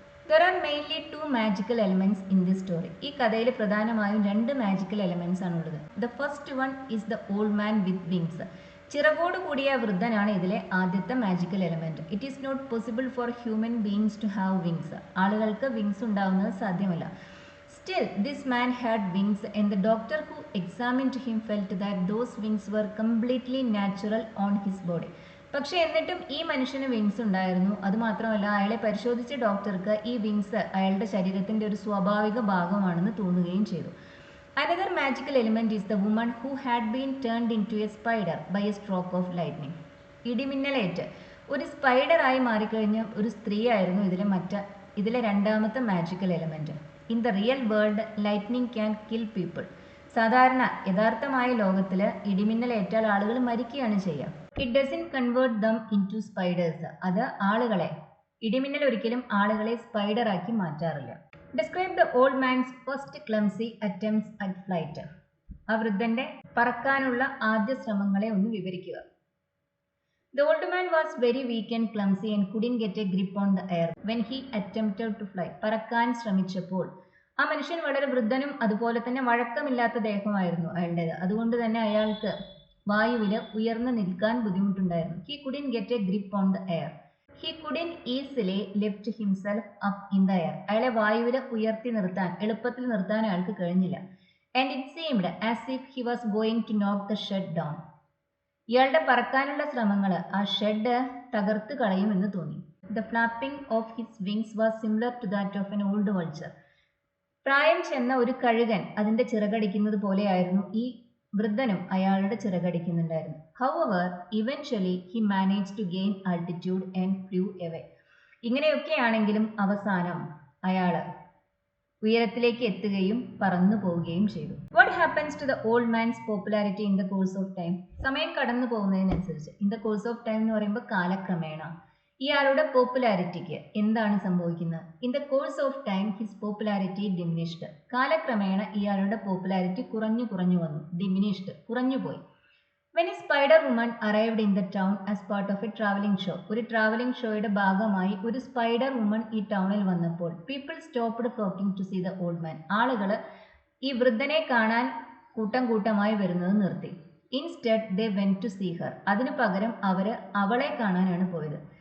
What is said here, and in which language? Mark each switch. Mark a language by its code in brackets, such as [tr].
[en] There are mainly two magical elements in this story. [ml] ഈ കഥയിൽ പ്രധാനമായും രണ്ട് മാജിക്കൽ എലമെന്റ്സ് ആണുള്ളത്. [en] The first one is the old man with wings. [ml] ചിറകോട് കൂടിയ വൃദ്ധനാണ് ഇതിലെ ആദ്യത്തെ magical element. [en] It is not possible for human beings to have wings. [ml] ആളുകൾക്ക് wings ഉണ്ടാവുന്നത് സാധ്യമല്ല. [en] Still, this man had wings, and the doctor who examined him felt that those wings were completely natural on his body. [ml] പക്ഷേ എന്നിട്ടും ഈ മനുഷ്യന് wings ഉണ്ടായിരുന്നു. അതുമാത്രമല്ല, അയാളെ പരിശോധിച്ച ഡോക്ടർക്ക് ഈ വിങ്സ് അയാളുടെ ശരീരത്തിന്റെ ഒരു സ്വാഭാവിക ഭാഗമാണെന്ന് തോന്നുകയും ചെയ്തു. [en] Another magical element is the woman who had been turned into a spider by a stroke of lightning. [ml] ഇടിമിന്നലേറ്റ് ഒരു സ്പൈഡറായി മാറിക്കഴിഞ്ഞ ഒരു സ്ത്രീയായിരുന്നു ഇതിലെ രണ്ടാമത്തെ magical element. [en] In the real world lightning can kill people. [ml] യഥാർത്ഥമായ ലോകത്തിൽ ഇടിമിന്നലേറ്റാൽ ആളുകൾ മരിക്കുകയാണ് ചെയ്യുക. [en] It doesn't convert them into spiders. [ml] അത് ഇടിമിന്നൽ ഒരിക്കലും ആളുകളെ സ്പൈഡറാക്കി മാറ്റാറില്ല. [en] Describe the old man's first clumsy attempts at flight. [ml] ആ വൃദ്ധന്റെ പറക്കാനുള്ള ആദ്യ ശ്രമങ്ങളെ ഒന്ന് വിവരിക്കുക. [en] The old man was very weak and clumsy and couldn't get a grip on the air when he attempted to fly. [ml] പറക്കാൻ ശ്രമിച്ചപ്പോൾ ആ മനുഷ്യൻ വളരെ വൃദ്ധനും അതുപോലെ തന്നെ വഴക്കമില്ലാത്ത ദേഹമായിരുന്നു അയാളുടേത്. അതുകൊണ്ട് തന്നെ അയാൾക്ക് വായുവിൽ ഉയർന്നു നിൽക്കാൻ ബുദ്ധിമുട്ടുണ്ടായിരുന്നു. [en] He couldn't get a grip on the air. He couldn't easily lift himself up in the air. [ml] അയാളെ വായുവിൽ എളുപ്പത്തിൽ നിർത്താൻ അയാൾക്ക് കഴിഞ്ഞില്ല. [en] And it seemed as if he was going to knock the shed down. [ml] ഇയാളുടെ പറക്കാനുള്ള ശ്രമങ്ങൾ ആ ഷെഡ് തകർത്ത് കളയുമെന്ന് തോന്നി. [en] The flapping of his wings was similar to that of an old vulture. [ml] പ്രായം ചെന്ന ഒരു കഴുകൻ അതിന്റെ ചിറകടിക്കുന്നത് പോലെയായിരുന്നു ഈ വൃദ്ധനും അയാളുടെ ചിറകടിക്കുന്നുണ്ടായിരുന്നു. [en] However eventually he manage to gain altitude and flew away. [ml] ഇങ്ങനെയൊക്കെയാണെങ്കിലും അവസാനം അയാള് ഉയരത്തിലേക്ക് എത്തുകയും പറന്നു പോവുകയും ചെയ്തു. [en] What happens to the old man's popularity in the course of time? [ml] സമയം കടന്നു പോകുന്നതിനനുസരിച്ച്, in the course of time എന്ന് പറയുമ്പോൾ കാലക്രമേണ ഇയാളുടെ പോപ്പുലാരിറ്റിക്ക് എന്താണ് സംഭവിക്കുന്നത്? [en] In the course of time his popularity diminished. [ml] കാലക്രമേണ ഇയാളുടെ പോപ്പുലാരിറ്റി കുറഞ്ഞു വന്നു. Diminished, കുറഞ്ഞുപോയി. [en] When a spider woman arrived in the town as part of a traveling show. [ml] ഒരു ട്രാവലിംഗ് ഷോയുടെ ഭാഗമായി ഒരു സ്പൈഡർ വുമൺ ഈ ടൗണിൽ വന്നപ്പോൾ [en] People stopped flocking to see the old man. [ml] ആളുകൾ ഈ വൃദ്ധനെ കാണാൻ കൂട്ടമായി വരുന്നത് നിർത്തി. [en] Instead they went to see her. [ml] അതിനു പകരം അവളെ കാണാനാണ് പോയത്.